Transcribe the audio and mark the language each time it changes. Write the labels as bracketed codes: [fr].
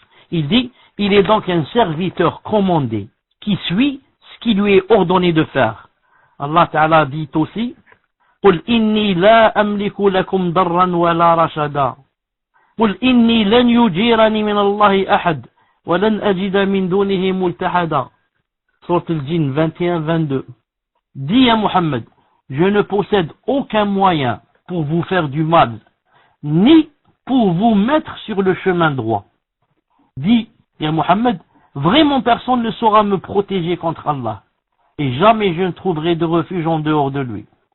[fr] Il dit, il est donc un serviteur commandé qui suit ce qui lui est ordonné de faire. [ar] Allah Ta'ala [fr] dit aussi, [ar] قل إني لا أملك لكم ضرا ولا رشدا قل إني لن يجيرني من الله أحد ولن أجد من دونه ملتحدا. [fr] Sourate al-Jinn 21-22. Dis à Muhammad, je ne possède aucun moyen pour vous faire du mal, ni pour vous mettre sur le chemin droit. Dis, ya Muhammad, vraiment personne ne saura me protéger contre Allah, et jamais je ne trouverai de refuge en dehors de lui.